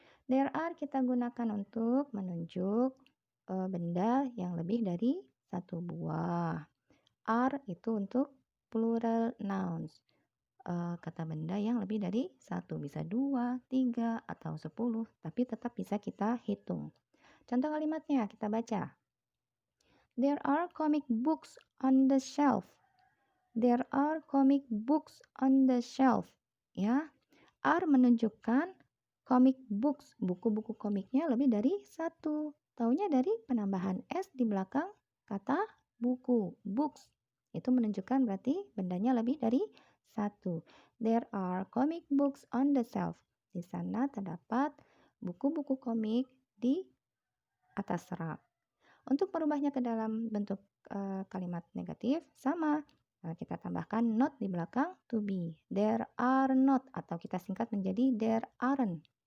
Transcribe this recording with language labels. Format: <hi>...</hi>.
<id>There are kita gunakan untuk menunjuk benda yang lebih dari satu buah. Are itu untuk plural nouns. Kata benda yang lebih dari satu, bisa 2, 3, atau 10, tapi tetap bisa kita hitung. Contoh kalimatnya kita baca.</id> <en>There are comic books on the shelf. There are comic books on the shelf.</en> <id>Ya, are menunjukkan comic books, buku-buku komiknya lebih dari satu. Taunya dari penambahan s di belakang kata buku, books. Itu menunjukkan berarti bendanya lebih dari satu.</id> <en>There are comic books on the shelf.</en> <id>Di sana terdapat buku-buku komik di atas rak. Untuk merubahnya ke dalam bentuk kalimat negatif, sama. Kita tambahkan not di belakang to be. There are not, atau kita singkat menjadi there aren't.</id>